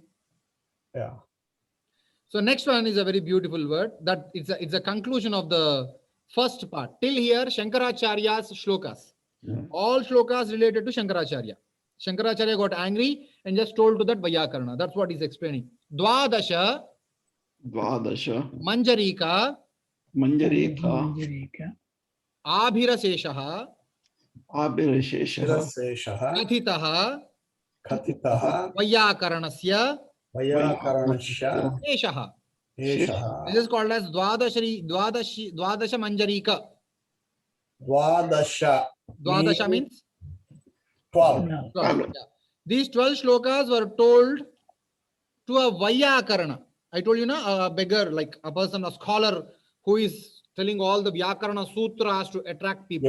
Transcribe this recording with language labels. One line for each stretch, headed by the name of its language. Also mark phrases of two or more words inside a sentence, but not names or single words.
English: Yeah. So next one is a very beautiful word. That it's a conclusion of the first part. Till here, Shankaracharya's shlokas. All shlokas related to Shankaracharya. Shankaracharya got angry and just told to that Vaiyakarana. That's what he's explaining.
Sanskrit: द्वादश मञ्जरिका Manjarika Abhiraseshaha Abhirashesha Kathitaha Kathitaha Vaiyakaranasya Vaiyakaranasya Eshaha. Eshaha
English: This is called as Dvadasha Manjarika. Dvadasha. Dvadasha means 12. 12. Yeah. These 12 shlokas were told to a Vaiyakarana. I told you, a beggar, like a person, a scholar who is telling all the Vyakarana sutras to attract people.